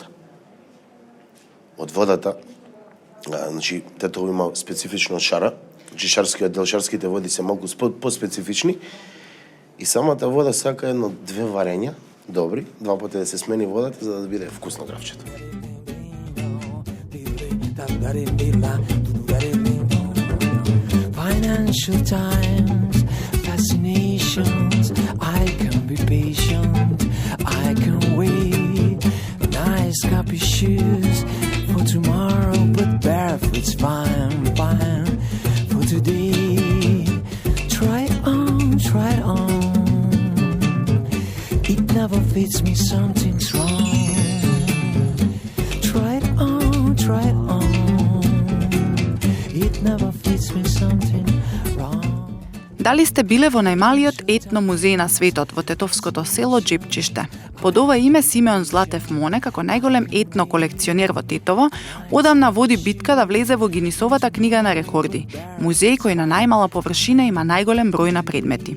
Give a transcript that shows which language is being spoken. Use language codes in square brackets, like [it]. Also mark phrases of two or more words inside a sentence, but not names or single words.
[mk] Од водата, значи, Тетово има специфично шара, значи шарскиот дел, шарските води се малку поспецифични, и самата вода сака едно-две варења, добри, 2 пати да се смени водата, за да биде вкусно графчето. [en] Financial times, fascinations. I can be patient, I can wait. Nice copy shoes for tomorrow, but barefoot's fine, fine for today. Try it on. It never fits me, something's wrong. Try it on. It never fits me, something wrong. [mk] Дали сте биле во најмалиот етно музеј на светот во тетовското село Джепчиште? Под ова име Симеон Златев Моне, како најголем етно колекционер во Тетово, одамна води битка да влезе во Гинисовата книга на рекорди. Музеј кој на најмала површина има најголем број на предмети.